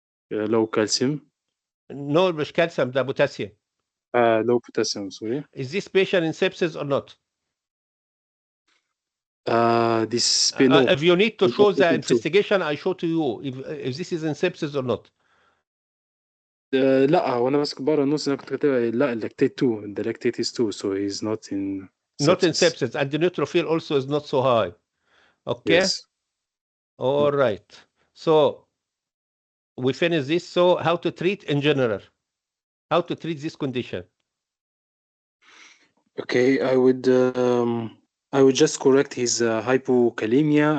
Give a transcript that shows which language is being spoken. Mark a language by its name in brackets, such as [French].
[English] Low calcium. No, [Arabic] مش [English] calcium, ده potassium. Low potassium, sorry. Is this patient in sepsis or not? If you need to show the investigation, I show to you if this is in sepsis or not. [Arabic] لا وانا ماسك بره النص انا كنت كاتبها لا اللاكتيت 2 [English] the lactate is 2 so he's not in sepsis. Not in sepsis, and the neutrophil also is not so high. Okay. Yes. All right. So we finish this. So how to treat in general? How to treat this condition? Okay, I would just correct his hypokalemia.